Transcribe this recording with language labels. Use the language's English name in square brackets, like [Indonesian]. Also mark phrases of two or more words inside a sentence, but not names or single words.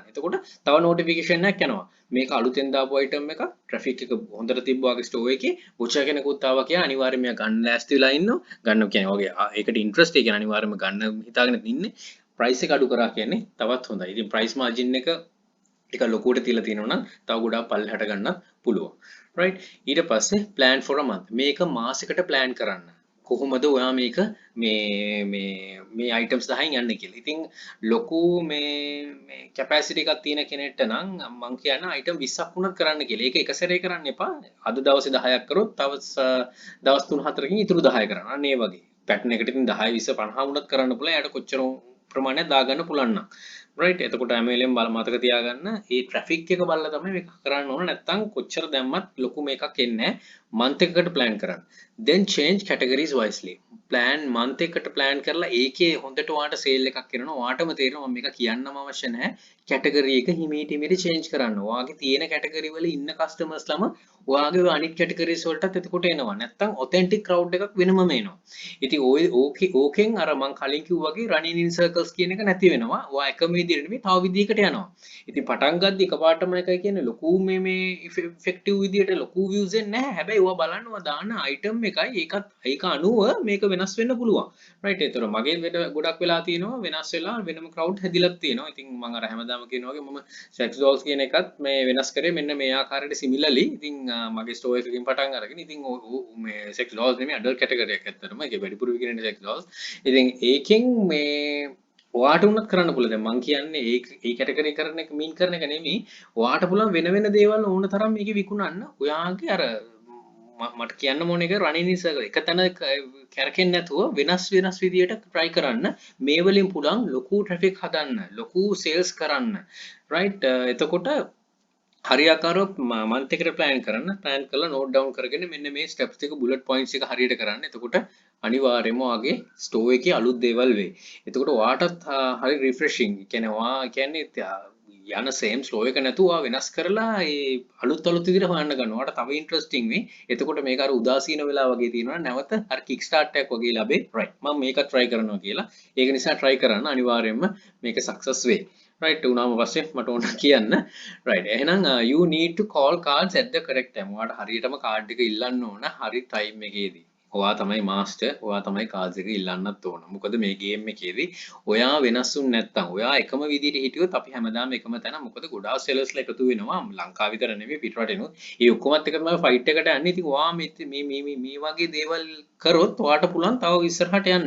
[Sinhala] එතකොට තව notification එකක් යනවා. මේක අලුතෙන් දාපු item එක traffic එක හොඳට තිබ්බා වගේ store එකේ watcher කෙනෙකුත් ආවා කියලා අනිවාර්යයෙන් මෙයා ගන්න ලෑස්ති වෙලා ඉන්නවා. ගන්න කියන්නේ වගේ ඒකට interest එක කියන්නේ අනිවාර්යයෙන්ම ගන්න හිතාගෙන ඉන්නේ. price එක අඩු කරා කියන්නේ තවත් හොඳයි. ඉතින් [English] price margin [Sinhala] එක ටික ලොකුවට තියලා තියෙනවා නම් තව ගොඩාක් පල්ලෙහාට ගන්නත් පුළුවන්. right ඊට පස්සේ [English] plan for a month [Sinhala] මේක මාසෙකට plan කරන්න කොහොමද ඔයා මේක මේ items 10න් යන්නේ කියලා. ඉතින් ලොකු මේ capacity එකක් තියෙන කෙනෙක්ට නම් මම කියන්නේ item 20ක් වුණත් කරන්න කියලා. ඒක එක සැරේ කරන්න එපා. අද දවසේ 10ක් කරොත් තව දවස් 3-4කින් ඉතුරු 10 කරන්න. අන්න ඒ වගේ. pattern එකට ඉතින් 10 20 50 වුණත් කරන්න පුළුවන්. යාට කොච්චර ප්‍රමාණයක් දාගන්න පුළුවන් නම් right එතකොට හැමෙලෙම මතක තියාගන්න මේ traffic එක බලලා තමයි මේක කරන්න ඕන නැත්නම් කොච්චර දැම්මත් ලොකු මේකක් එන්නේ නැහැ month එකකට plan කරන්න [English] then change categories wisely plan month [Sinhala] එකට plan කරලා ඒකේ හොඳට ඔයාට sale එකක් කරනවා ඔයාටම තේරෙනවා මම මේක කියන්නම අවශ්‍ය නැහැ category එක හිමීට change කරන්න ඔයාගේ තියෙන category වල ඉන්න customers ළම ඔයාගේ අනිත් categories වලටත් එතකොට එනවා නැත්නම් [English] authentic crowd [Sinhala] එකක් වෙනමම එනවා ඉතින් ඕකෙන් අර මම කලින් කිව්වා වගේ [English] running in circles [Sinhala] කියන එක නැති වෙනවා ඔයා එකම විදිහට නෙමෙයි තව විදිහකට යනවා ඉතින් පටන් ගද්දි එකපාරටම එකයි කියන්නේ ලොකු මේ effective විදිහට ලොකු views එන්නේ නැහැ හැබැයි ඔයා බලන්න ඔයා දාන item එකයි ඒක අනුව මේක වෙනස් වෙන්න පුළුවන් right ඒතර මගේ ගොඩක් වෙලා තියෙනවා වෙනස් වෙලා වෙනම crowd හැදිලක් තියෙනවා ඉතින් මම අර හැමදාම කියනවා වගේ මම [English] sex dolls [Sinhala] කියන එකත් මේ වෙනස් කරේ මෙන්න මේ ආකාරයට similarly ඉතින් මගේ store එකකින් පටන් අරගෙන ඉතින් මේ [English] sex dolls [Sinhala] නෙමෙයි [English] adult category [Sinhala] එකක් ඇත්තටම ඒක වැඩිපුර විකිරෙන [English] sex dolls [Sinhala] ඉතින් ඒකෙන් මේ ඔයාට උනත් කරන්න පුළුවන් දැන් මම කියන්නේ ඒ කැටගරි කරන එක මීන් කරන එක නෙමෙයි ඔයාට පුළුවන් වෙන දේවල් ඕන තරම් මේකේ විකුණන්න ඔයාගේ අර මට කියන්න ඕන එක [English] running in circle [Sinhala] එක තැන කැරකෙන්නේ නැතුව වෙනස් විදියට try කරන්න මේ වලින් පුළුවන් ලොකු traffic හදන්න ලොකු sales කරන්න right එතකොට හරියාකාරව month එකට plan කරලා [English] note down [Sinhala] කරගෙන මෙන්න මේ steps එක [English] bullet points [Sinhala] එක හරියට කරන්න එතකොට අනිවාර්යයෙන්ම ඔයාගේ store එකේ අලුත් දේවල් වෙයි. එතකොට ඔයාටත් හරි refreshing. කියන්නේ ඔයා කියන්නේ යන [English] same store [Sinhala] එක නැතුව ඔයා වෙනස් කරලා ඒ අලුත් විදිහට හොයන්න ගන්නවා. ඔයාට තව interesting වෙයි. එතකොට මේක අර උදාසීන වෙලා වගේ තියෙනවා නැවත අර [English] kick start [Sinhala] එකක් වගේ ලැබෙයි. right. මම මේක try කරනවා කියලා. ඒක නිසා try කරන්න අනිවාර්යයෙන්ම මේක success වෙයි. right උනාම පස්සේ මට ඕන කියන්න right එහෙනම් [English] you need to call cards at the correct time [Sinhala] ඔයාට හරියටම කාඩ් එක ඉල්ලන්න ඕන හරි time එකේදී ඔයා තමයි මාස්ටර්. ඔයා තමයි කාඩ්ස් එක ඉල්ලන්නත් ඕන. මොකද මේ ගේම් එකේදී ඔයා වෙනස් වුනේ නැත්තම් ඔයා එකම විදිහට හිටියොත් අපි හැමදාම එකම තැන. මොකද ගොඩාක් සෙලර්ස්ලා එකතු වෙනවා. ලංකාව විතර නෙමෙයි පිටරටිනුත්. ඒ ඔක්කොමත් එක තමයි ෆයිට් එකට යන්නේ. ඉතින් ඔයා මේ වගේ දේවල් කරොත් ඔයාට පුළුවන් තව ඉස්සරහට යන්න.